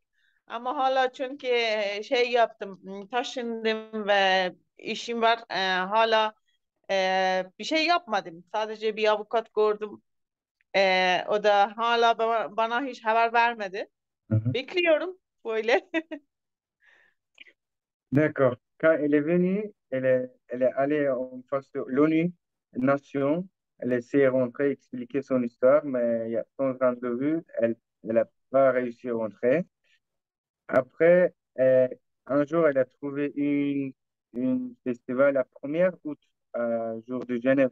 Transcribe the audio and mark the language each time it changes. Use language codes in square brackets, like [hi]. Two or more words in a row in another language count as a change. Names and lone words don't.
[tr] Ama hala çünkü şey yaptım. Taşındım ve işim var. Hala bir şey yapmadım. Sadece bir avukat gördüm. O da hala bana hiç haber vermedi. Hı hı. Bekliyorum böyle. [fr] D'accord. Quand elle est venue, elle est allée en face de l'ONU, Nation. Elle essaie de rentrer, expliquer son histoire, mais il y a son rendez-vous, elle n'a pas réussi à rentrer. Après, un jour, elle a trouvé une festival à 1er août, jour de Genève.